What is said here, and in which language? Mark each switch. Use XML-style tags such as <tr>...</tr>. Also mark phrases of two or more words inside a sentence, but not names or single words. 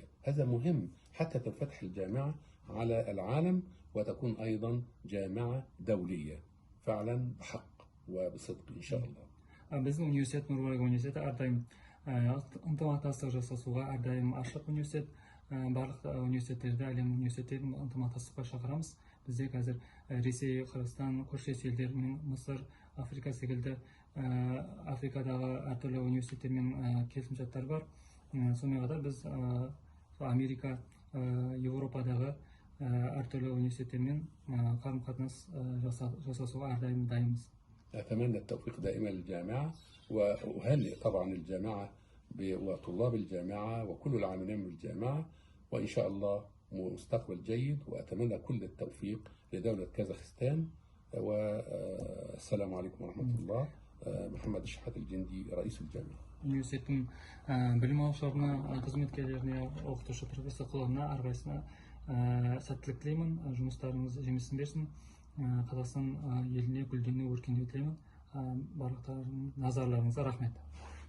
<ar>هذا مهم حتى تنفتح الجامعة على العالم وتكون أيضا جامعة دولية فعلا بحق وبصدق إن شاء الله.</ar> <kk>Біздің университет, Нұр-Мубарак университеті әрдайым ынтымақтастық жасасуға әрдайым ашық университет. Барлық университеттерді, әлем университеттерін ынтымақтастыққа шақырамыз. Бізде қазір Ресей, Қырғызстан, көршілес елдермен, Мысыр, Африка секілді Африкадағы әртүрлі университеттермен келісімшарттар бар. Сонымен қатар біз Америка, Еуропадағы әртүрлі университеттермен қарым-қатынас жасасуға әрдайым дайынбыз.</kk> <ar>أتمنى التوفيق دائما للجامعة، وأهنئ طبعا الجامعة وطلاب الجامعة وكل العاملين بالجامعة، وإن شاء الله مستقبل جيد، وأتمنى كل التوفيق لدولة كازاخستان. والسلام عليكم ورحمة الله. محمد الشحات الجندي، رئيس الجامعة.</ar> <kk>Университеттің білім алушыларына, қызметкерлеріне, оқытушы профессорларына әрқайсысына сәттілік тілеймін. Жұмыстарыңыз жемісін берсін. Қазақстан еліне гүлдену, өркендеу тілеймін. Барлықтарыңыздың назарларыңызға рахмет.</kk>